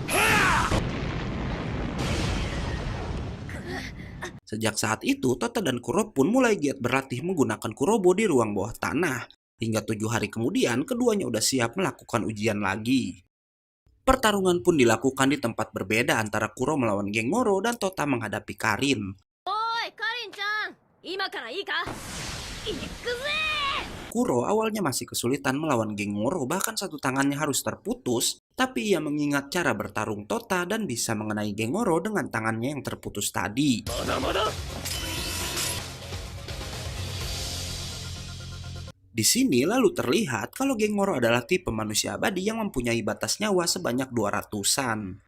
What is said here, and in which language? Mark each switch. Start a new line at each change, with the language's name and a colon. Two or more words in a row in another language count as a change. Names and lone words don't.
Indonesian: Sejak saat itu, Tota dan Kuro pun mulai giat berlatih menggunakan Kurobo di ruang bawah tanah. Hingga 7 hari kemudian, keduanya udah siap melakukan ujian lagi. Pertarungan pun dilakukan di tempat berbeda antara Kuro melawan Gengoro dan Tota menghadapi Karin.
Japanese: おい、カリンちゃん、今からいいか。行くぜ。
Indonesian: Kuro awalnya masih kesulitan melawan Gengoro, bahkan satu tangannya harus terputus, tapi ia mengingat cara bertarung Tota dan bisa mengenai Gengoro dengan tangannya yang terputus tadi. Di sini lalu terlihat kalau Gengoro adalah tipe manusia abadi yang mempunyai batas nyawa sebanyak 200-an.